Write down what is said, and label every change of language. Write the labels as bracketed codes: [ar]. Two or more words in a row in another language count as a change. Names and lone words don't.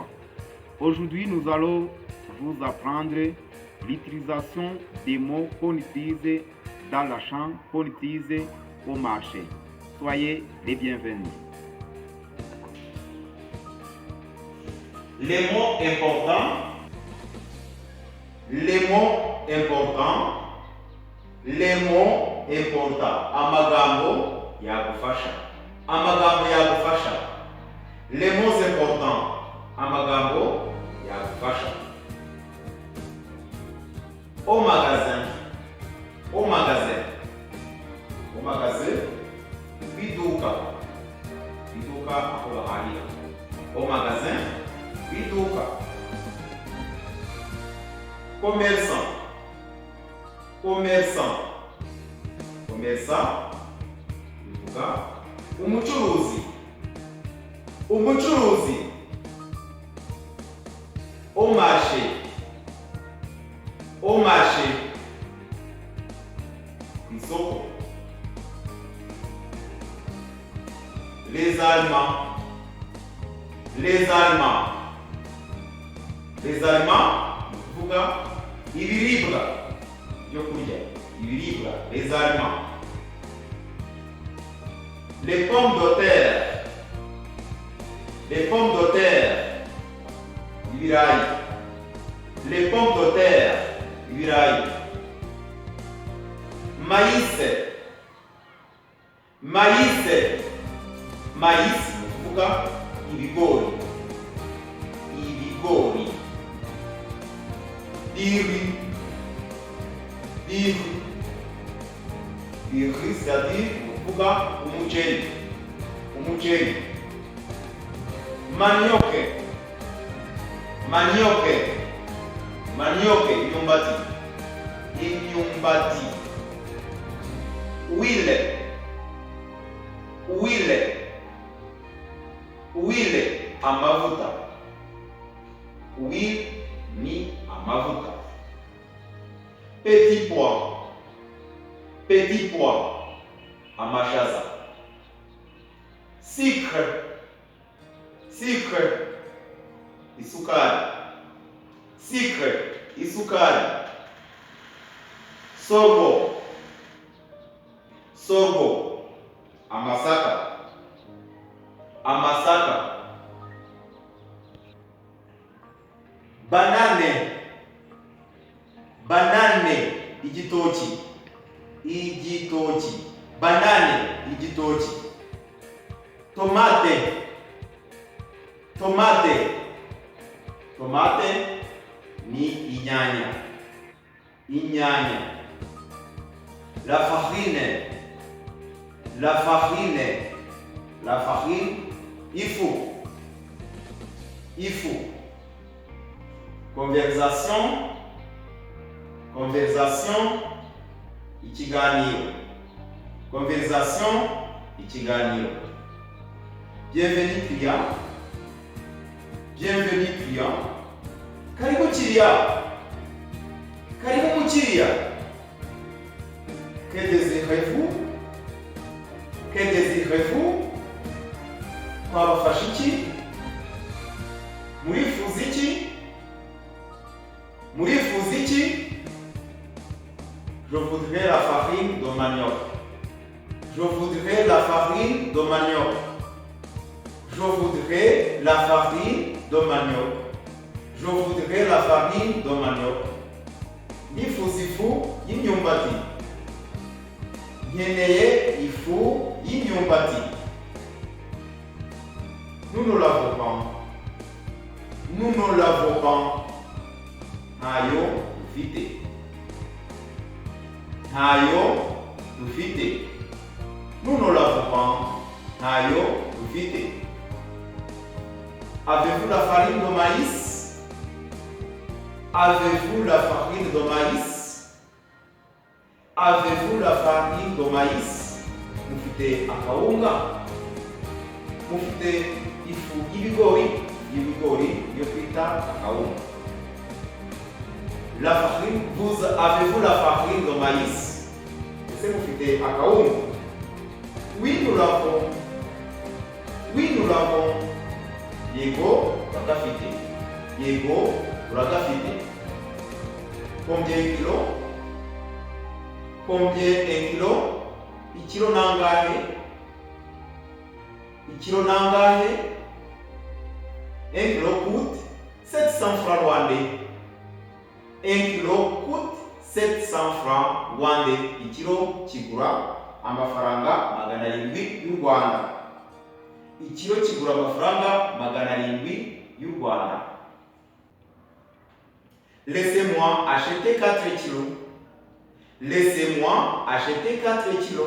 [fr] Aujourd'hui, nous allons vous apprendre l'utilisation des mots qu'on utilise dans la chambre, qu'on utilise au marché. Soyez les bienvenus. Les mots importants, les mots importants, les mots importants. [rw] Amagambo yagufasha. Amagambo yagufasha. [fr] Les mots importants. [rw] Amagambo yagufasha. [fr] Au magasin. Au magasin. Au magasin. [rw] Iduka. Iduka aho bahahira. [fr] Au magasin. [rw] Iduka. Commerçant. [fr] Commerçant. Commerçant. [rw] Iduka. Umucuruzi. Umucuruzi. [fr] Au marché. Au marché. Isoko. Les Allemands. Les Allemands. Les Allemands, [rw] kuvuga ibiribwa byo kurya, ibiribwa, [fr] les Allemands. Les pommes de terre. Les pommes de terre. Ibirayi. Les pommes de terre. [rw] Ibirayi. Maïs. [fr] Maïs. Maïs, [rw] kuvuga ibigori. Ibigori. [fr] Diri. Diri. Diri, c'est-à-dire [rw] kuvuga umuceri. Umuceri. Manioke. [fr] Manioke. Manioke, imyumbati. [rw] Imyumbati. [fr] Huile. Huile. Huile, [rw] amavuta. Huile ni amavuta. [fr] Petit pois. Petit pois. [rw] Amashaza. Sucre. [fr] Sucre. [rw] Isukari. Sucre. Isukari. [fr] Sorgho. Sorgho. [rw] Amasaka. Amasaka. [fr] Banane. [rw] Banane. Igitoki. Igitoki. Banane. Igitoki. [fr] Tomate. Tomate. [rw] Tomate ni inyanya. Inyanya. [fr] La farine. La farine. La farine. [rw] Ifu. Ifu. [fr] Conversation. Conversation. [rw] Ikiganiro. Conversation. Ikiganiro. [fr] Bienvenue client. Bienvenue client. [rw] Karibu kiriya. Karibu mukiriya. [fr] Que désirez-vous? Que désirez-vous? [rw] Twabafasha iki? Murifuza iki? Murifuza iki? [fr] Je voudrais la farine de manioc. Je voudrais la farine de manioc. Je voudrais la farine de manioc. Je voudrais la farine de manioc. [rw] Nifuza ifu y'imyumbati. Nkeneye ifu y'imyumbati. [fr] Nous ne l'avons pas. Nous ne l'avons pas. [rw] Ntayo dufite. Ntayo dufite. [fr] Nous ne l'avons pas. [rw] Ntayo dufite. [fr] Avez-vous la farine de maïs? Avez-vous la farine de maïs? Avez-vous la farine de maïs? [rw] Mufite mufite akawunga, mufite ifu y'ibigori yo twita akawunga. [fr] La farine, avez-vous la farine de maïs? [rw] Ese mufite akawunga? [fr] Oui, nous l'avons. [rw] Yego, uragafite. Yego, uragafite. [fr] Combien un kilo? [rw] Ikilo nangahe? [fr] Un kilo coûte 700 francs rwandais. 1 kilo coûte 700 francs rwandais. [rw] Ikilo kigura amafaranga 700 y'u Rwanda. Ikilo kigura amafaranga 700 y'u Rwanda. [fr] Laissez-moi acheter 4 kilos. Laissez-moi acheter 4 kilos.